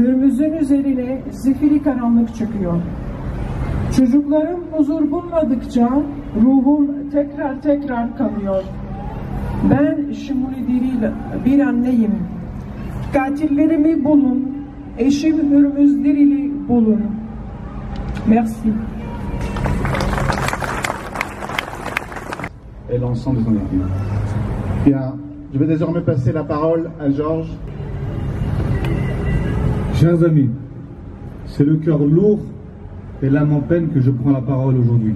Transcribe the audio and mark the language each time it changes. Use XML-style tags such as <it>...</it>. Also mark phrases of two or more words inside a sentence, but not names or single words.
<tr>Hürmüz'ün üzerine zifiri karanlık çöküyor. Çocuklarım huzur bulmadıkça ruhum tekrar kanıyor. Ben Şmoni Diril bir anneyim. Katillerimi bulun, eşim Hürmüz Diril'i bulun.</tr> <fr>Merci. Et l'ensemble de son équipe. Bien, je vais désormais passer la parole à Georges. Chers amis, c'est le cœur lourd et l'âme en peine que je prends la parole aujourd'hui.</fr>